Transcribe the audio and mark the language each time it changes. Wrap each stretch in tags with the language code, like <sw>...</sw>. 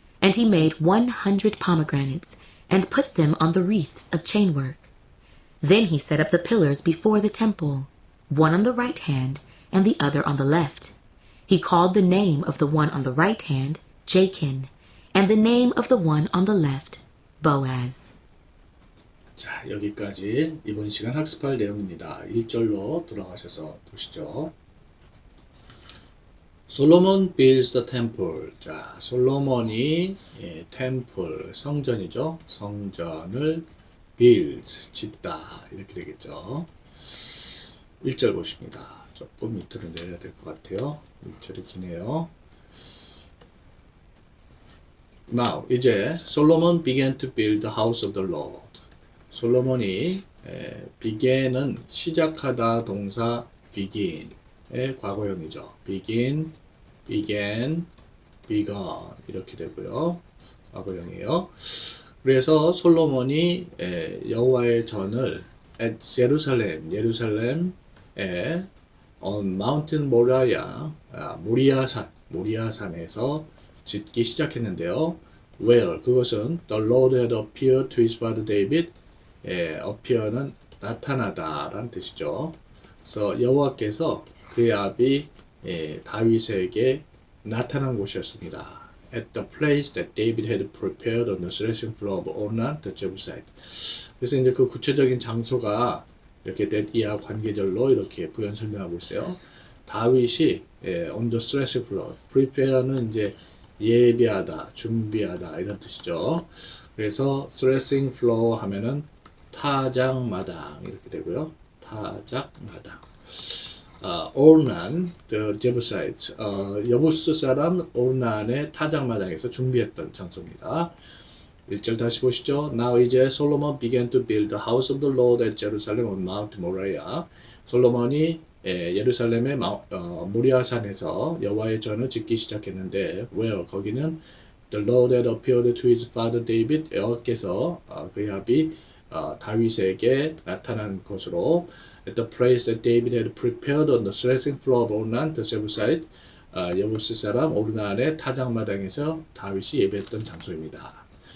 <en>And he made 100 pomegranates, and put them on the wreaths of chainwork. Then he set up the pillars before the temple, one on the right hand, and the other on the left. He called the name of the one on the right hand Jachin, and the name of the one on the left Boaz.</en> <ko>자, 여기까지 이번 시간 학습할 내용입니다. 1절로 돌아가셔서 보시죠.</ko> <en>솔로몬 builds the temple.</en> <ko>자, 솔로몬이 temple, 성전이죠. 성전을 build, 짓다 이렇게 되겠죠. 1절 보십니다. 조금 밑으로 내려야 될 것 같아요. 1절이 기네요.</ko> <en>Now, 이제 솔로몬 began to build the house of the Lord.</en> <ko>솔로몬이 began은 시작하다 동사 begin의 과거형이죠. begin, began, begun 이렇게 되고요. 과거형이에요. 그래서 솔로몬이 여호와의 전을</ko> <en>at Jerusalem,</en> <ko>예루살렘에</ko> <en>on Mountain Moriah,</en> <ko>모리아산에서 짓기 시작했는데요.</ko> <en>Where</en> <ko>그것은</ko> <en>the Lord had appeared to his father David.</en> <ko>appear는 나타나다라는 뜻이죠. 그래서 여호와께서 그의 아비 다윗에게 나타난 곳이었습니다.</ko> <en>At the place that David had prepared on the threshing floor of Ornan the Jebusite.</en> <ko>그래서 이제 그 구체적인 장소가 이렇게 이하 관계절로 이렇게 부연 설명하고 있어요. 다윗이</ko> <en>on the threshing floor,</en> <ko>prepare는 이제 예비하다, 준비하다 이런 뜻이죠. 그래서 threshing floor 하면은 타작마당 이렇게 되고요. 타작마당. Ornan, the Jebusites, 여부스 사람 오르난의 타작마당에서 준비했던 장소입니다. 1절 다시 보시죠.</ko> <en>Now 이제 솔로몬 began to build the house of the Lord at Jerusalem on Mount Moriah.</en> <ko>솔로몬이 예루살렘의 모리아산에서 여호와의 전을 짓기 시작했는데</ko> <en>where</en> <ko>거기는</ko> <en>the Lord had appeared to his father David</en> <ko>여호와께서 그의 아비 다윗에게 나타난 곳으로</ko> <en>at the place that David had prepared on the threshing floor of Ornan the Jebusite</en> <ko>여부스 사람 오르난의 타작마당에서 다윗이 예배했던 장소입니다.</ko>